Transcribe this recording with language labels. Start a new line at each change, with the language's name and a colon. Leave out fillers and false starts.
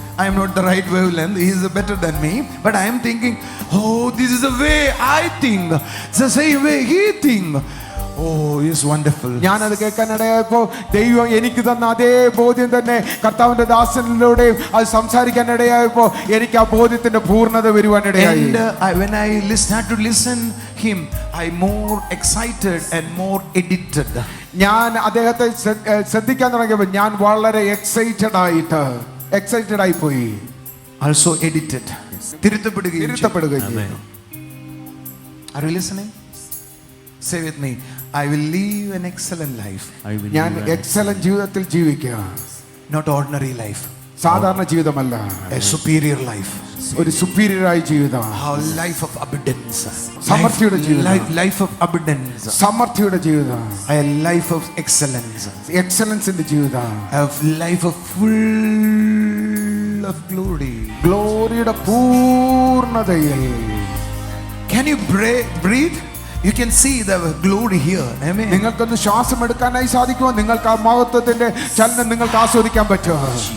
English: I am not the right wavelength. He is better than me. But I am thinking, oh, this is the way I think. It's the same way he think. Oh, he is wonderful.
Malayalam: ഞാനത് കേൾക്കാനിടയായപ്പോ ദൈവം എനിക്ക് തന്ന അതേ ബോധ്യം തന്നെ കർത്താവിന്റെ ദാസനിലൂടെയും അത് സംസാരിക്കാനിടയായപ്പോ എനിക്ക് ആ ബോധ്യത്തിന്റെ പൂർണ്ണത വരുവാനിടയായി.
English: And when I started to listen him, I more excited and more edited.
Malayalam: ഞാൻ അദ്ദേഹത്തെ ശ്രദ്ധിക്കാൻ തുടങ്ങിയപ്പോൾ ഞാൻ വളരെ എക്സൈറ്റഡ് ആയി പോയി.
English: Also edited.
Malayalam: തിരുത്തപ്പെടുകയും ചെയ്തു.
English: Are you listening? Say with me, I will live an excellent life.
Malayalam: ഞാൻ എക്സലന്റ് ജീവിതത്തിൽ ജീവിക്കുക.
English: Not ordinary life.
Malayalam: സാധാരണ ജീവിതമല്ല,
English: A superior life.
Malayalam: ഒരു സുപ്പീരിയർ ആയ ജീവിതം.
English: A life of abundance.
Malayalam: സമൃദ്ധിയുടെ ജീവിതം.
English: Life of abundance.
Malayalam: സമൃദ്ധിയുടെ ജീവിതം.
English: A life of excellence.
Malayalam: എക്സലൻസിന്റെ ജീവിതം.
English: A life of full of glory.
Malayalam: ഗ്ലോറിയുടെ പൂർണ്ണതയിൽ.
English: Can you breathe? You can see the glory here. Amen.
Malayalam: നിങ്ങൾക്കൊന്ന് ശ്വാസം എടുക്കാനായി സാധിക്കുമോ? നിങ്ങൾക്ക് ആ മഹത്വത്തിന്റെ ചലനം നിങ്ങൾക്ക് ആസ്വദിക്കാൻ പറ്റുമോ?